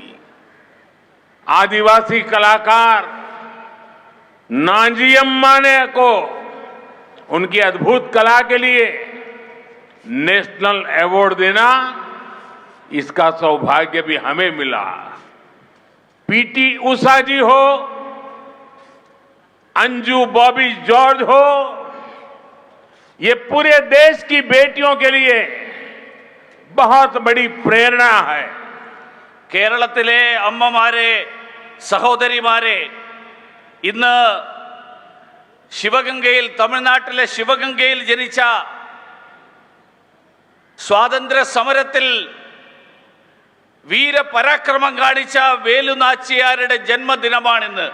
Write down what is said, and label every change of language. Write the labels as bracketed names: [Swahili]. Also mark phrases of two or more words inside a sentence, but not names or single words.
[Hindi] आदिवासी कलाकार नांजी अम्मा ने को उनकी अद्भुत कला के लिए [English] National Award [Hindi] देना, इसका सौभाग्य भी हमें मिला। पीटी उषा जी हो, अंजू बॉबी जॉर्ज हो, ये पूरे देश की बेटियों के लिए बहुत बड़ी प्रेरणा है। [Malayalam] കേരളത്തിലെ അമ്മമാരെ, സഹോദരിമാരെ, ഇന്ന് തമിഴ്നാട്ടിലെ ശിവഗംഗയിൽ ജനിച്ച, സ്വാതന്ത്ര്യ സമരത്തിൽ വീരപരാക്രമം കാണിച്ച വേലു നാച്ചിയാരുടെ ജന്മദിനമാണിന്ന്.